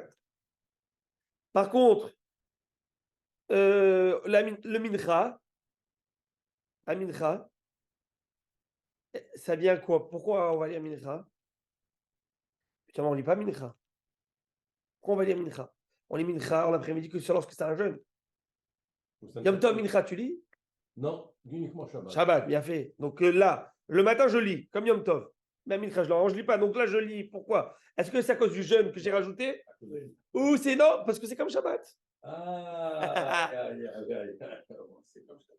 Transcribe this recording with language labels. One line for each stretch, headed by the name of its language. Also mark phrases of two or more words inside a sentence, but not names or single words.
French: Par contre, le mincha, la mincha, ça vient quoi? Pourquoi on va lire mincha? Putain, on ne lit pas mincha. Pourquoi on va lire mincha? On lit mincha en après-midi que lorsque c'est un jeûne.
Hebrew: יום טוב מנחה,
French: tu lis? Non, uniquement Shabbat. Shabbat, bien fait. Donc là, le matin, je lis, comme Yom Tov. Mais mincha, je ne lis pas. Donc là, je lis. Pourquoi? Est-ce que c'est à cause du jeûne que j'ai rajouté? Ou c'est non, parce que c'est comme Shabbat. Ah, c'est comme ça.